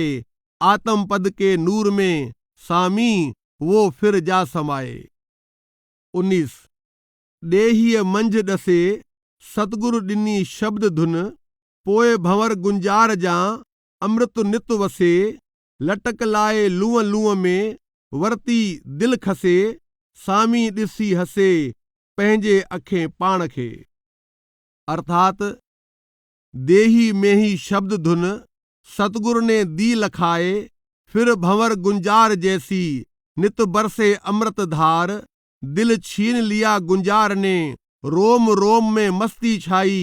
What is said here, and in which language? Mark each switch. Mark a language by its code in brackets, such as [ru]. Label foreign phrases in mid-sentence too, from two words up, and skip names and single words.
[hi] आत्म पद के नूर में सामी वो फिर जा समाए। [sd] 19 देहिय मंझ डसे सतगुरु ॾिनी शब्द धुन, पोए भंवर गुंजार जा अमृत नित वसे। लटक लाए लूअं लूअं में वरती दिल खसे, सामी ॾिसी हसे पंहिंजे अखें पाण खे। [hi] अर्थात देही में ही शब्द धुन सतगुरु ने दी लखाए, फिर भंवर गुंजार जैसी नित बरसे अमृत धार। दिल छीन लिया गुंजार ने, रोम रोम में मस्ती छाई।